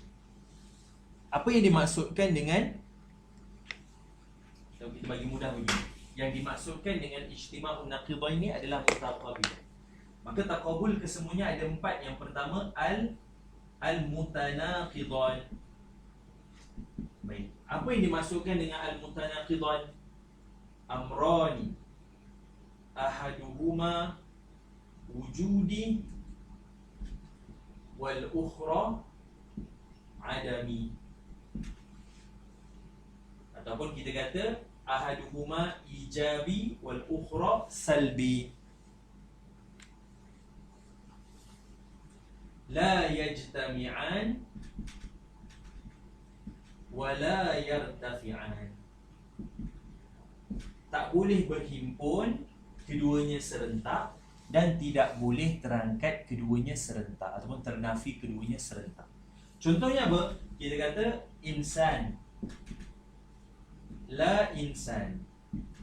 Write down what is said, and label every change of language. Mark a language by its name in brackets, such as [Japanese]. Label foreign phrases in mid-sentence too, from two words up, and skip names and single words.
[Malay] Apa yang dimaksudkan dengan, kalau kita bagi mudah begini, yang dimaksudkan dengan [Arabic] اجتماع النقيضين [Malay] adalah mutaqabil. Maka taqabul kesemuanya ada 4. Yang pertama al-mutanaqidan. Baik. Apa yang dimasukkan dengan al-mutanaqidan? [Arabic] أمران. أحدهما وجودي والأخرى عدمي. [Malay] Ataupun kita kata [Arabic] أحدهما إيجابي والأخرى سلبي. لا يجتمعان ولا يرتفعان. [Malay] Tak boleh berhimpun keduanya serentak, dan tidak boleh terangkat keduanya serentak ataupun ternafi keduanya serentak. Contohnya apa? Kita kata [Arabic] إنسان، لا إنسان.